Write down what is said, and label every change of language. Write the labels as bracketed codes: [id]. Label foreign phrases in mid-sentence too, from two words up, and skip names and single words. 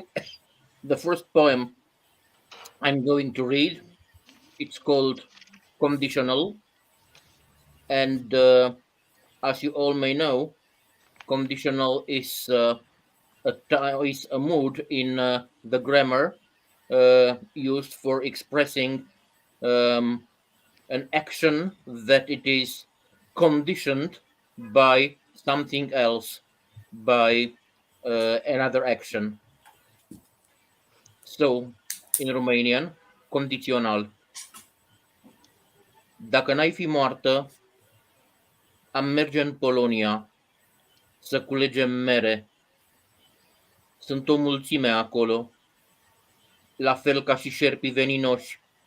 [en] The first poem I'm going to read, it's called Conditional, and as you all may know, conditional is a mood in the grammar used for expressing um, an action that it is conditioned by something else, by another action. So, in Romanian, [ro] condițional. Dacă n-ai fi moartă, am merge în Polonia să culegem mere. Sunt o mulțime acolo, la fel ca și șerpii veninoși.